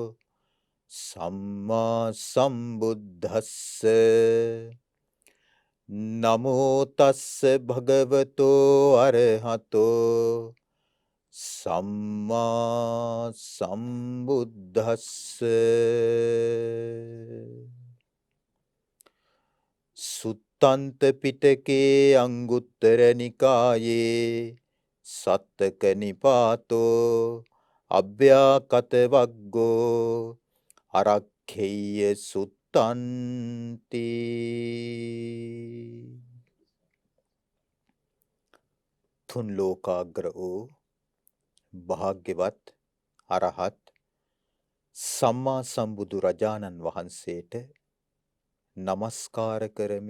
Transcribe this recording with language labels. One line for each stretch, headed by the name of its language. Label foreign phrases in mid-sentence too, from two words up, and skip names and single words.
Pali: සම්මා සම්බුද්දස්ස නමෝ තස්ස භගවතෝ අරහතෝ සම්මා සම්බුද්දස්ස සුත්තන්ත පිටකේ අංගුත්තර නිකායේ සත්තක නිපාතෝ අභ්‍යාකත වග්ගෝ අරක්ඛේය සුත්තන්ති
Sinhala: තුන් ලෝකාග්‍ර වූ භාග්‍යවත් අරහත් සම්මා සම්බුදු රජාණන් වහන්සේට නමස්කාර කරමි.